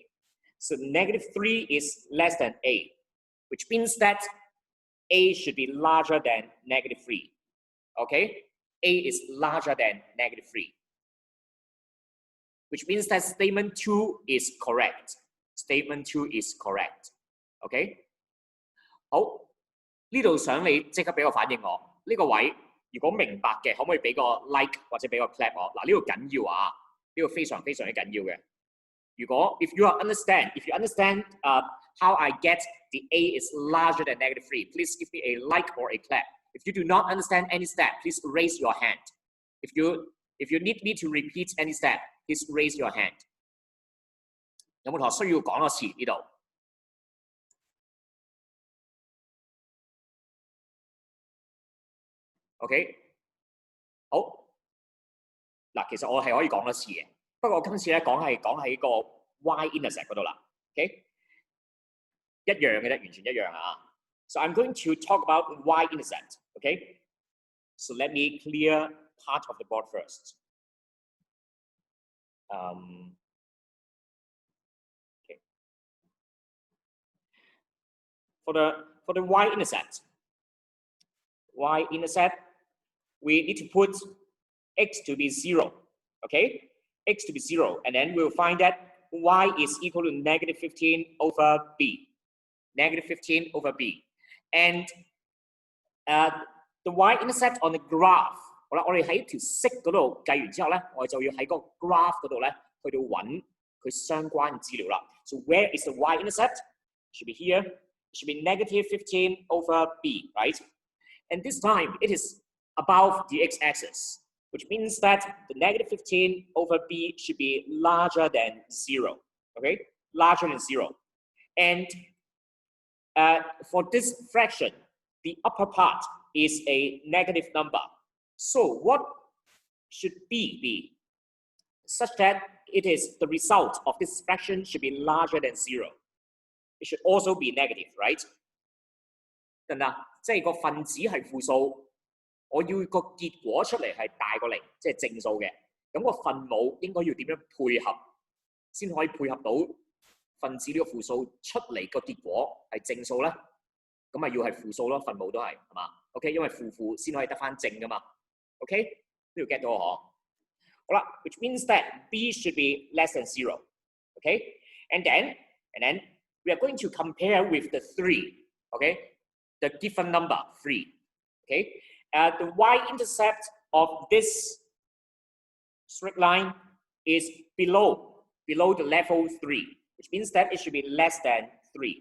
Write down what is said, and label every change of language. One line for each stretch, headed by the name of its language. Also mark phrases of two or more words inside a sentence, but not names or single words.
English: So negative 3 is less than 8, which means that A should be larger than negative 3, okay? A is larger than negative 3, which means that statement 2 is correct. Statement 2 is correct, okay?
Cantonese: 好，呢度想你即刻俾個反應我。呢個位如果明白嘅，可唔可以俾個 like 或者俾個 clap 我？嗱，呢個緊要啊，呢個非常非常之緊要嘅。
English: 如果 if you understand how I get the A is larger than negative 3, please give me a like or a clap. If you do not understand any step, please raise your hand. If you need me to repeat any step, please raise your hand.
Cantonese: 有冇同學需要講多次呢度？ OK， 好。嗱，其實我係可以講多次嘅，不過我今次咧講喺個 y-intercept 嗰度啦。OK， 一樣嘅啫，完全一樣啊。
English: So I'm going to talk about y-intercept. Okay, so let me clear part of the board first. Okay. For the y-intercept, we need to put x to be 0. Okay, x to be 0, and then we'll find that y is equal to negative 15 over b. Negative 15 over b, and the y-intercept on the graph.
Cantonese: 好啦，我哋喺條式嗰度計完之後咧，我哋就要喺個 graph 嗰度咧去到揾佢相關資料啦。
English: So where is the y-intercept? It should be here. It should be negative 15 over b, right? And this time it is above the x-axis, which means that the negative 15 over b should be larger than 0. Okay, larger than 0. And for this fraction, the upper part is a negative number. So what should b be? Such that it is the result of this fraction should be larger than 0. It should also be negative, right?
Cantonese: 得唔得？即係個分子係負數，我要個結果出嚟係大過0，即係正數嘅。咁個分母應該要點樣配合，先可以配合到分子呢個負數出嚟個結果係正數咧？咁咪要係負數咯，分母都係嘛 ？OK， 因為負先可以得翻正噶嘛。OK， 呢度 get 到我嗬？
English: 好啦 ，which means that b should be less than 0. Okay, and then we are going to compare with the 3. Okay, the given number 3. Okay, the y-intercept of this straight line is below the level 3, which means that it should be less than 3.